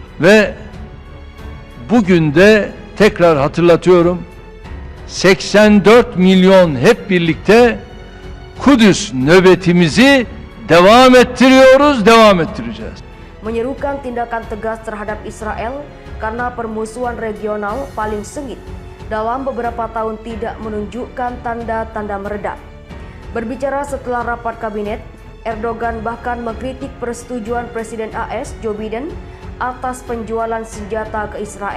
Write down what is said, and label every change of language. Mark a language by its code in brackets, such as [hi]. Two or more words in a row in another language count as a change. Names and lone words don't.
[tr] Ve bugün de tekrar hatırlatıyorum, 84 milyon hep birlikte Kudüs nöbetimizi devam ettiriyoruz, devam ettireceğiz. [id] Menyerukan tindakan tegas terhadap Israel karena permusuhan regional paling sengit dalam beberapa tahun tidak menunjukkan tanda-tanda meredah. Berbicara setelah rapat kabinet, Erdogan bahkan mengkritik persetujuan Presiden AS Joe Biden atas penjualan senjata ke Israel.